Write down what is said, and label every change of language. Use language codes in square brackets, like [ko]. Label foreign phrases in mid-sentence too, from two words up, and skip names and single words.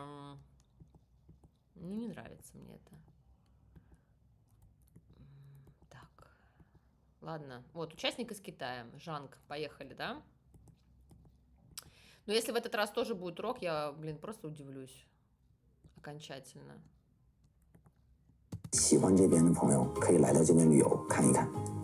[ru] Ну, не нравится мне это. Так, ладно. Вот, участник из Китая, Жанг, поехали, да? Но если в этот раз тоже будет рок, я, блин, просто удивлюсь окончательно. [zh] 喜欢这边的朋友可以来到这边旅游看一看。